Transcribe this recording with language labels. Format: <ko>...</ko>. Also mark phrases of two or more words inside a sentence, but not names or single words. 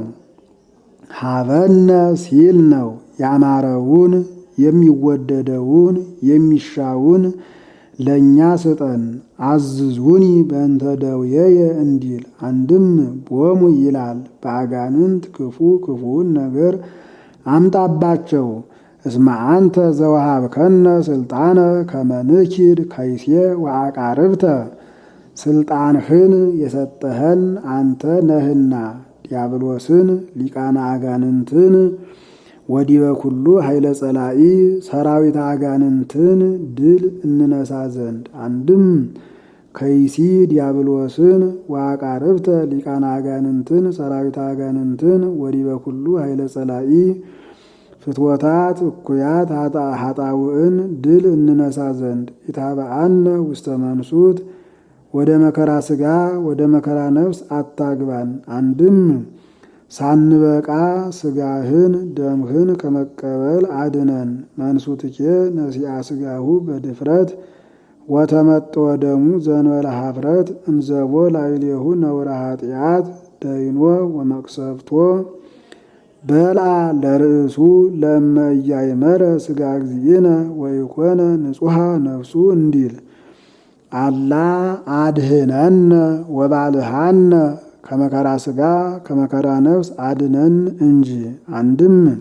<am>ሀበነ ሲል ነው። ያማረውን የሚወደደውን የሚሻውን ለእኛ ስጠን።</am> <gez>አዝዙኒ በእንተ ደውየየ</gez> <am>እንዲል አንድም ቦሙ ይላል። በአጋንንት ክፉውን ነገር አምጣባቸው።</am> <gez>እስመ አንተ ዘወሃብከነ ስልጣነ ከመ ንኪድ ከይሴ ወአቃርብተ</gez> <am>ስልጣንህን የሰጠኸን አንተ ነህና ዲያብሎስን ሊቃነ አጋንንትን</am> <gez>ወዲበ ኩሉ ኃይለ ጸላኢ</gez> <am>ሰራዊት አጋንንትን ድል እንነሳ ዘንድ አንድም ከይሲ ዲያብሎስን ወአቃርብተ ሊቃነ አጋንንትን ሰራዊት አጋንንትን</am> <gez>ወዲበ ኩሉ ኃይለ ጸላኢ ፍትወታት እኩያት ኃጣውዕን</gez> <am>ድል እንነሳ ዘንድ</am> <gez>ኢታብአነ ውስተ</gez> <am>መንሱት ወደ መከራ ሥጋ ወደ መከራ ነፍስ አታግባን። አንድም ሳንበቃ ሥጋህን ደምህን ከመቀበል አድነን።</am> <gez>መንሱትኬ ነሲአ ሥጋሁ በድፍረት ወተመጥወ ደሙ ዘንበለ ኀፍረት እንዘቦ ላዕሌሁ ነውረ ኃጢአት ደይኖ ወመቅሰፍቶ በልዓ ለርእሱ ለእመ ኢያእመረ ሥጋ እግዚእነ ወይኮነ ንጹሐ ነፍሱ እንዲል አላ አድህነነ ወባልሃነ</gez> <am>ከመከራ ሥጋ ከመከራ ነፍስ አድነን እንጂ። አንድም</am>